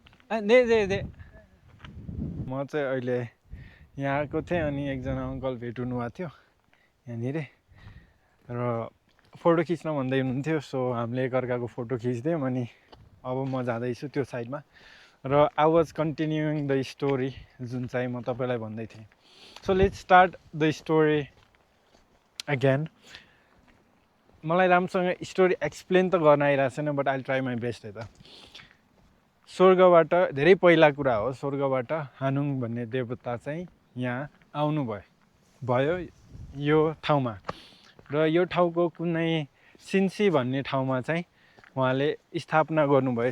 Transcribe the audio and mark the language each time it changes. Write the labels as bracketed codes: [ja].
[ne] दे म चाहिँ अहिले यहाँ आएको थिएँ, अनि एकजना अङ्कल भेट हुनुभएको थियो यहाँनिर, र फोटो खिच्न भन्दै हुनुहुन्थ्यो। सो हामीले एकअर्काको फोटो खिच्थ्यौँ। अनि अब म जाँदैछु त्यो साइडमा, र [en] I was continuing the story [ne] जुन चाहिँ म तपाईँलाई भन्दै थिएँ। [en] So let's start the story again. [ne] मलाई राम्रोसँग स्टोरी एक्सप्लेन त गर्न आइरहेको छैन, [en] but I try my best [ne] है त। स्वर्गबाट धेरै पहिला कुरा हो, स्वर्गबाट हानुङ भन्ने देवता चाहिँ यहाँ आउनुभयो यो ठाउँमा, र यो ठाउँको कुनै सिन्सी भन्ने ठाउँमा चाहिँ उहाँले स्थापना गर्नुभयो।